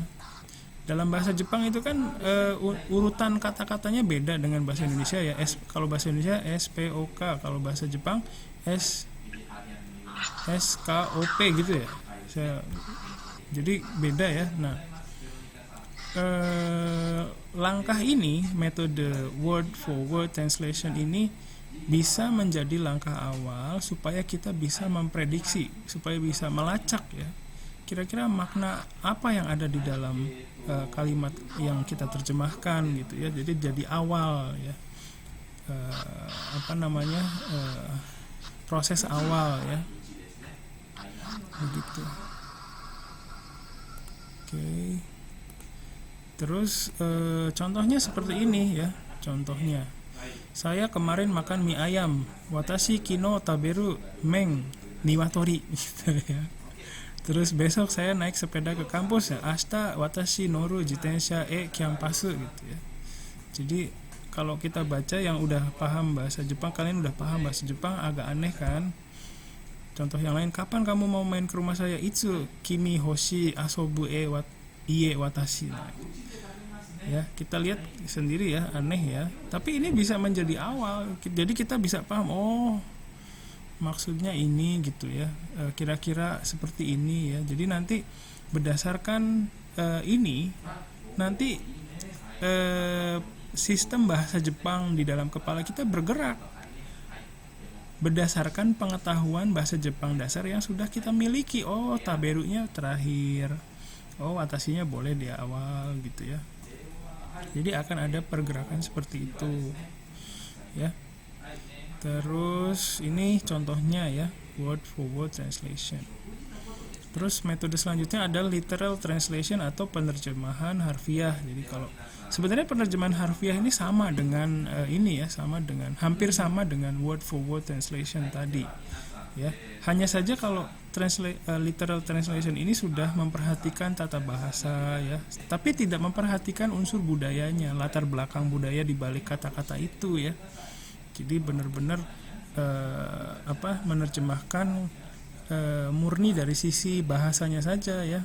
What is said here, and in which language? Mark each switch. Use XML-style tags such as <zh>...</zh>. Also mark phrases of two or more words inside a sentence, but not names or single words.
<id>Dalam bahasa Jepang itu kan urutan kata-katanya beda dengan bahasa Indonesia ya. Kalau bahasa Indonesia SPOK, kalau bahasa Jepang SKOP gitu ya. Jadi beda ya. Nah, langkah ini, metode</id> <en>word for word translation</en> <id>ini bisa menjadi langkah awal supaya kita bisa memprediksi, supaya bisa melacak ya, kira-kira makna apa yang ada di dalam kalimat yang kita terjemahkan gitu ya. Jadi jadi awal ya, proses awal ya, begitu. Oke. Terus contohnya seperti ini ya. Contohnya, saya kemarin makan mie ayam.</id> <ja>私 昨日 食べる 麺 鶏 gitu ya.</ja> <id>Terus besok saya naik sepeda ke kampus ya.</id> <ja>明日 私 乗る 自転車 キャンパス gitu ya.</ja> <id>Jadi kalau kita baca yang udah paham bahasa Jepang, kalian udah paham bahasa Jepang, agak aneh kan. Contoh yang lain, kapan kamu mau main ke rumah saya?</id> <ja>いつ 君 欲しい 遊ぶ 家 私.</ja> <id>Nah, ya, kita lihat sendiri ya, aneh ya. Tapi ini bisa menjadi awal. Jadi kita bisa paham, oh maksudnya ini gitu ya, kira-kira seperti ini ya. Jadi nanti berdasarkan ini, nanti sistem bahasa Jepang di dalam kepala kita bergerak berdasarkan pengetahuan bahasa Jepang dasar yang sudah kita miliki. Oh, taberunya terakhir, oh watasinya boleh di awal gitu ya. Jadi akan ada pergerakan seperti itu ya. Terus ini contohnya ya,</id> <en>word for word translation.</en> <id>Terus metode selanjutnya adalah</id> <en>literal translation</en> <id>atau penerjemahan harfiah. Jadi kalau sebenarnya penerjemahan harfiah ini sama dengan hampir sama dengan</id> <en>word for word translation</en> <id>tadi. Ya, hanya saja kalau</id> <en>literal translation</en> <id>ini sudah memperhatikan tata bahasa ya, tapi tidak memperhatikan unsur budayanya, latar belakang budaya di balik kata-kata itu ya. Jadi benar-benar menerjemahkan murni dari sisi bahasanya saja ya.</id>